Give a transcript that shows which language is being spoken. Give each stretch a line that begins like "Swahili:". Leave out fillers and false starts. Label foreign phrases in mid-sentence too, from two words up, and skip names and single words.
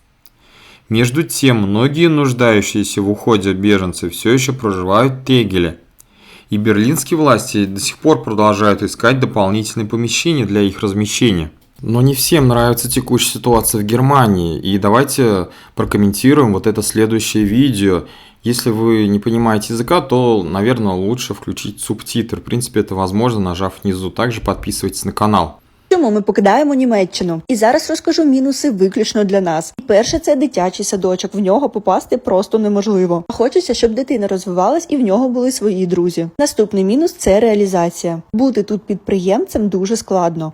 Russian: Между тем, многие нуждающиеся в уходе беженцы все еще проживают в Тегеле, и берлинские власти до сих пор продолжают искать дополнительные помещения для их размещения. Но не всем нравится текущая ситуация в Германии, и давайте прокомментируем вот это следующее видео. Если вы не понимаете языка, то, наверное, лучше включить субтитр. В принципе, это возможно, нажав внизу. Также подписывайтесь на канал.
Ukrainian: Чому ми покидаємо Німеччину? І зараз розкажу мінуси виключно для нас. Перше – це дитячий садочок. В нього попасти просто неможливо. Хочеться, щоб дитина розвивалась і в нього були свої друзі. Наступний мінус – це реалізація. Бути тут підприємцем дуже складно.